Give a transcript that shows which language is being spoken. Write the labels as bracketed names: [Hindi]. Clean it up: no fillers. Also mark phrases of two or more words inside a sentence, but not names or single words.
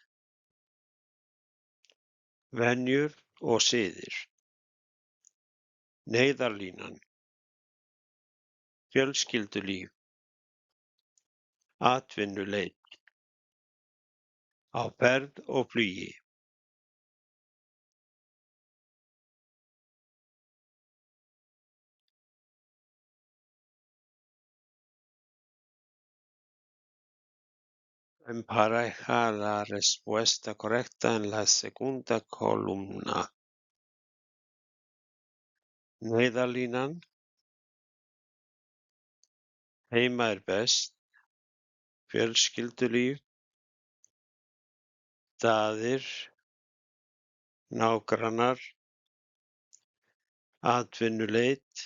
[Icelandic] Venjur og siðir. Neyðarlínan. Fjölskyldulíf. Atvinnuleit. Á ferð og flugi. [Spanish] Empareja la respuesta correcta en la segunda columna. [Icelandic] Neyðarlínan. Heima er best. Fjölskyldulíf. Staðir. Nágrannar. Atvinnuleit.